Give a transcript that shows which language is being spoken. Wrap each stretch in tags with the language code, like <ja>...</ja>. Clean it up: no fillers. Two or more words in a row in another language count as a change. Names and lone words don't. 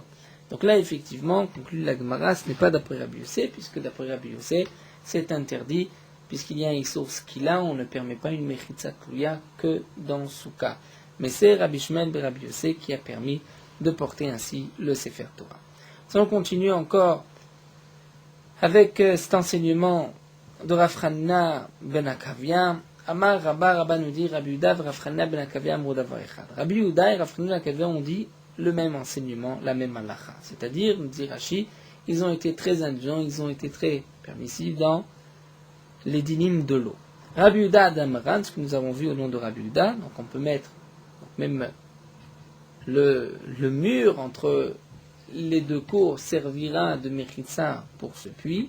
<fr>Donc là, effectivement, conclut la Gemara, ce n'est pas d'après Rabbi Yossé, puisque d'après Rabbi Yossé, c'est interdit, puisqu'il y a une source qui là, on ne permet pas une</fr> <he>מחיצה תלויה</he> <fr>que dans Souka. Mais c'est Rabbi Shmuel ben Rabbi Yossé qui a permis de porter ainsi le</fr> <he>ספר תורה.</he> <fr>Si on continue encore avec cet enseignement de Rav Hanina ben Akavia,</fr> <he>אמר רבה</he> <fr>nous dit Rabbi Yehuda et Rav Hanina ben Akavia</fr> <he>אמרו דבר אחד.</he> <fr>Rabbi Yehuda et Rav Hanina ben Akavia ont dit le même enseignement, la même halakha. C'est-à-dire, nous dit Rashi, ils ont été très indulgents, ils ont été très permissifs dans les dynimes de l'eau. Rabbi Yehuda Adamran, ce que nous avons vu au nom de Rabbi Yehuda, donc on peut mettre même le mur entre les deux cours servira de mechitza pour ce puits.</fr>